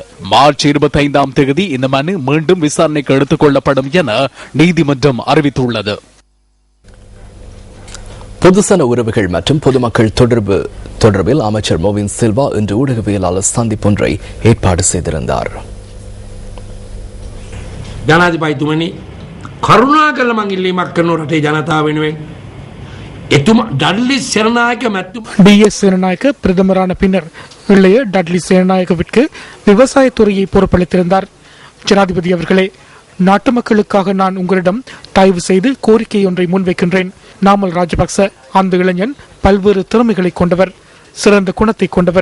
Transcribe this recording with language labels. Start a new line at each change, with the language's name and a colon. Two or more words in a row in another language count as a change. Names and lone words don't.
Tamil: மார்ச் 25ஆம் தேதி இந்த மனு மீண்டும் விசாரணைக்கு எடுத்துக் கொள்ளப்படும் என நீதிமன்றம் அறிவித்துள்ளது. பொதுசன உறவுகள் மற்றும் பொதுமக்கள் தொடர்பில் அமைச்சர் மோவின் சில்வா இன்று ஊடகவியலாளர் சந்திப்பொன்றை ஏற்பாடு செய்திருந்தார்.
Sinhala: ජනාධිපතිතුමනි කරුණාකරලා මං ඉල්ලීමක් කරන රටේ ජනතාව වෙනුවෙන් එතුමා ඩඩ්ලි සේනානායක මැතිතුමා
Tamil: டி.எஸ். சேனநாயக்க பிரதமரான பின்னர் இளைய டட்லி சேனநாயகவிற்கு விவசாயத்துறையை பொறுப்பளித்திருந்தார். ஜனாதிபதி அவர்களே, நாட்டு மக்களுக்காக நான் உங்களிடம் தயவு செய்து கோரிக்கை ஒன்றை முன்வைக்கின்றேன். நாமல் ராஜபக்ச அந்த இளைஞன் பல்வேறு திறமைகளை கொண்டவர், சிறந்த குணத்தை கொண்டவர்.